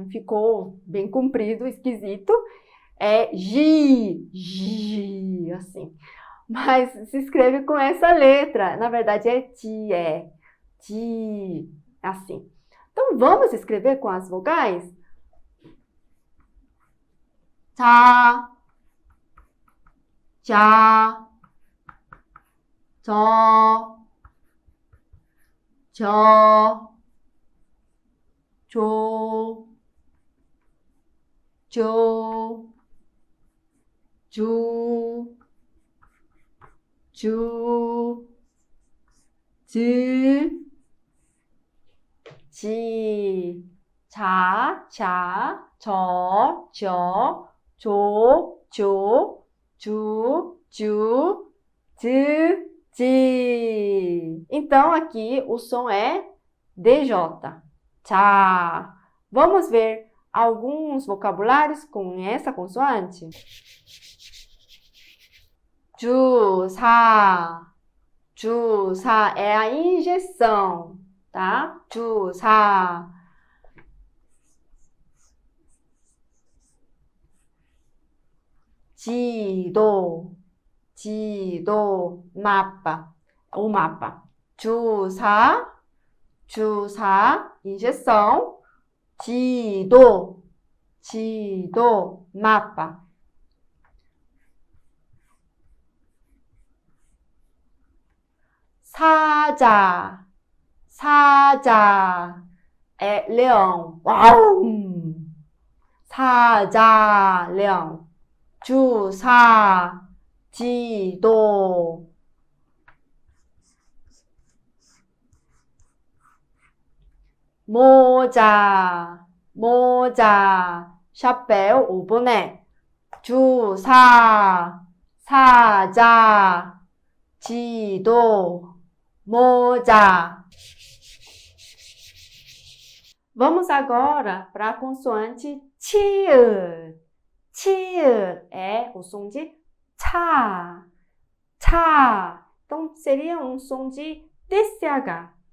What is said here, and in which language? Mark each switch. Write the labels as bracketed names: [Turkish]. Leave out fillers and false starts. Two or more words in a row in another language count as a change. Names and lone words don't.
[Portuguese] Ficou bem comprido, esquisito. É Ji, assim. Mas se escreve com essa letra. Na verdade é ti, assim. Então vamos escrever com as vogais? [Korean] 자, 자, 저, 조, 주, 즈, 지, 자, 저, 조, 주, 지. [Portuguese] Então, aqui o som é DJ. Tchá. Vamos ver alguns vocabulários com essa consoante? [Korean] 주사. [Portuguese] 주사 é a injeção, tá? [Korean] 주사. 지도, [Portuguese] mapa, o mapa. 주사, injeção. 지도, mapa. 사자, é leão. Uau! [Korean] 사자, leão. 주사, 지도. 모자, [Portuguese] chapéu ou boné. [Korean] 주사, 사자, 지도, 모자. [Portuguese] Vamos agora para a consoante 치읓. 치읓 é o som de 차. Então, seria um som de TCH.